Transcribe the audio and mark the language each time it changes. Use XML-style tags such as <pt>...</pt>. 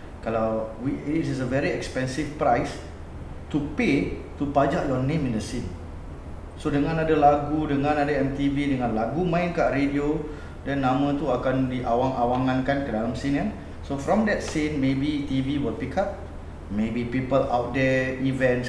<en>Kalau it is a very expensive price to pay to pajak your name in the scene.</en> <ms>So dengan ada lagu, dengan ada MTV, dengan lagu main kat radio, dan nama tu akan diawang-awangankan ke dalam scene kan.</ms> <en>So from that scene, maybe TV will pick up. Maybe people out there, events.</en>